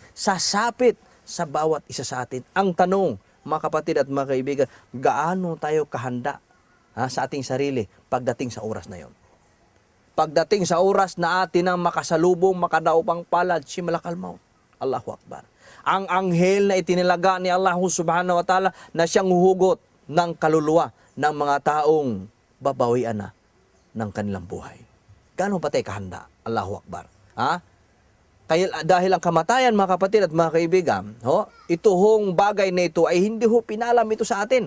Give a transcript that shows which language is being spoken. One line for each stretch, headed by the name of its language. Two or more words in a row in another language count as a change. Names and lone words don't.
Filipino: Sasapit sa bawat isa sa atin. Ang tanong, mga kapatid at mga kaibigan, gaano tayo kahanda sa ating sarili pagdating sa oras na yon? Pagdating sa oras na atin ang makasalubong, makadaupang palad, si Malakal Maut.
Arabic: الله أكبر.
Filipino: Ang anghel na itinilaga ni Allah
Arabic: سبحانه وتعالى
Filipino: na siyang huhugot ng kaluluwa ng mga taong babawian na ng kanilang buhay. Gaano ba tayo kahanda?
Arabic: الله أكبر. Ha?
Filipino: Kaya dahil ang kamatayan, mga kapatid at mga kaibigan, ito hong bagay na ito ay hindi ho pinalam ito sa atin.